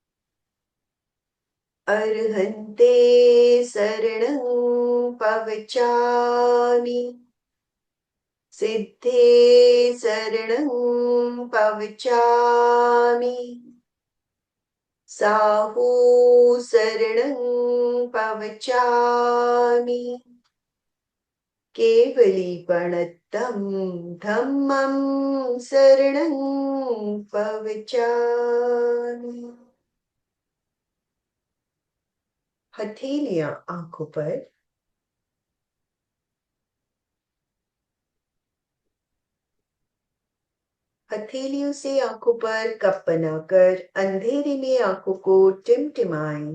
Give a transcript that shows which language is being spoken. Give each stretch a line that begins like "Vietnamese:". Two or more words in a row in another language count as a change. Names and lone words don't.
Prakrit languages: अर्हन्ते शरणं पवचामि, सिद्धे शरणं पवचामि, साहू शरणं पवचामि, केवलीपणत्तं धम्मं शरणं पवचामि।
Hindi: हथेलियां आंखों पर। हथेलियों से आंखों पर कप बनाकर अंधेरे में आंखों को टिमटिमाएं।